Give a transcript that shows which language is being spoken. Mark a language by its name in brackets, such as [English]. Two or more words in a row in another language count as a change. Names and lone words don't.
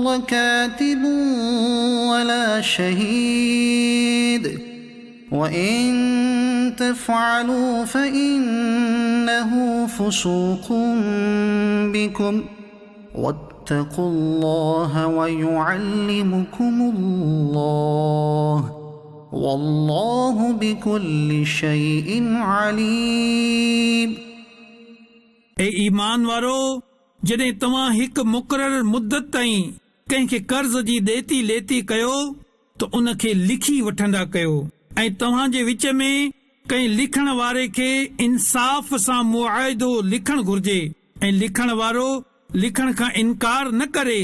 [Arabic] كاتب ولا شهيد وإن تفعلوا فإنه فسوق بكم واتقوا الله ويعلمكم الله والله بكل شيء عليم [Sindhi] ए ईमान वारो जॾहिं तव्हां हिकु मुक़ररु मुद्दत ताईं कंहिंखे कर्ज़ जी ॾेती लेती कयो त उन खे लिखी वठंदा कयो ऐं तव्हां जे विच में कंहिं लिखण वारे खे इंसाफ़ सां मुआइदो लिखणु घुर्जे ऐं लिखण वारो लिखण खां इनकार न करे।